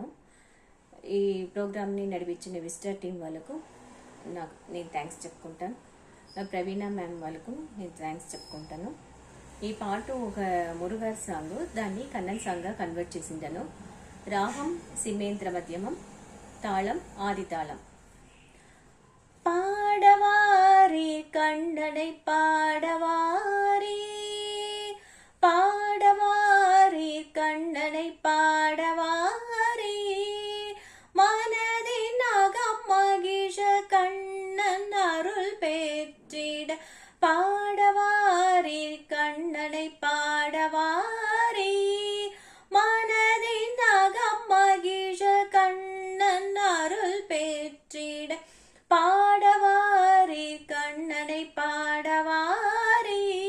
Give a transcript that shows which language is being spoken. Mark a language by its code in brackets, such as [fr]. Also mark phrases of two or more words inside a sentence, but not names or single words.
[te] ఈ ప్రోగ్రామ్ని నడిపించిన విస్టార్ టీం వాళ్ళకు నేను థ్యాంక్స్ చెప్పుకుంటాను. ప్రవీణ మ్యామ్ వాళ్ళకు నేను థ్యాంక్స్ చెప్పుకుంటాను. ఈ పాట ఒక మురుగారి సాంగ్, దాన్ని కన్నన్ సాంగ్గా కన్వర్ట్ చేసిందను. రాగం సిమేంద్ర మధ్యమం, తాళం ఆది తాళం. [ta] பாடவாரி கண்ணனை பாடவாரி, பாடவாரி கண்ணனை பாடவாரி, மனதின் அகம் மகிழ கண்ணன் அருள் பெற்றிட பாடவாரி கண்ணனை பாடவாரி, மனதின் அகம் மகிழ கண்ணன் அருள் பெற்றிட பாடவாரி கண்ணனை பாடவாரி.